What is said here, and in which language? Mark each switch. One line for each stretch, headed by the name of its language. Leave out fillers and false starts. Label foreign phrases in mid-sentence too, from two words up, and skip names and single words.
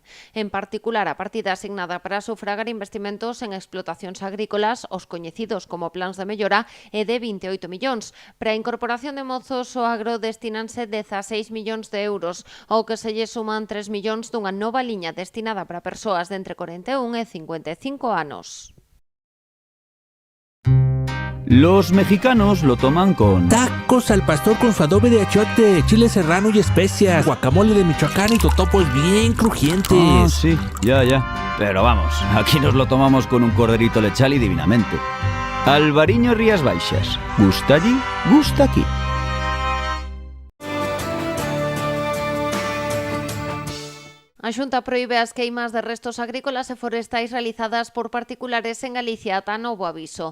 Galician: En particular, a partida asignada para sufragar investimentos en explotacións agrícolas, os coñecidos como plans de mellora, é de 28 millóns. Para a incorporación de mozos ao agro destinanse 16 millóns de euros, ao que se lle suman 3 millóns dunha nova liña destinada para persoas de entre 41 e 55 anos.
Spanish: Los mexicanos lo toman con... Tacos al pastor con su adobe de achiote, chile serrano y especias, guacamole de Michoacán y totopos bien crujientes. Ah, sí, ya. Pero vamos, aquí nos lo tomamos con un corderito lechal y divinamente. Albariño Rías Baixas. Gusta allí, gusta aquí.
Galician: A Xunta proíbe as queimas de restos agrícolas e forestais realizadas por particulares en Galicia ata novo aviso.